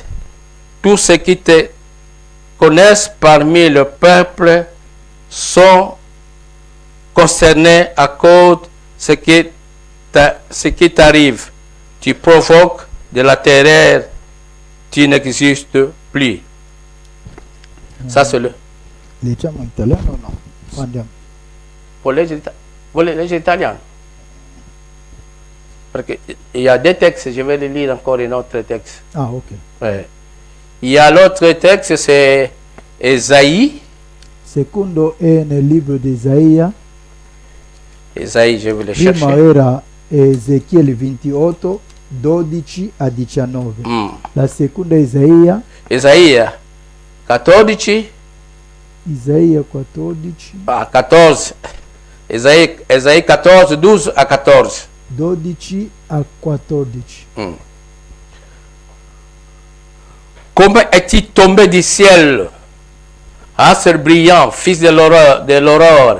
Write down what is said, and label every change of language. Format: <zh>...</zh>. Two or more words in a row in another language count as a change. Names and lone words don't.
<fr>Tous ceux qui te connaissent parmi le peuple sont concernés à cause de ce qui t'arrive. Tu provoques de la terreur, tu n'existes plus. Ça c'est le...</fr> <it>Leggiamo in italiano o no? Andiamo. Vuole leggere italien?</it> <fr>Parce qu'il y a des textes, je vais les lire encore un autre texte. Ah, ok. Ouais. Il y a l'autre texte, c'est Esaïe.</fr> <it>Secondo è nel libro di Isaia.</it> <fr>Esaïe, je vais le</fr> <it>Prima</it> <fr>chercher.</fr> <it>era Ezechiele 28, 12 a 19. La seconda è Isaia.</it> <fr>Esaïe 14.</fr> <it>Isaia 14.</it> <fr>Ah, 14. Esaïe 14, 12 à 14.</fr> <it>12 a 14.</it> <fr>Comment es-tu tombé du ciel, astre brillant, fils de l'aurore?</fr>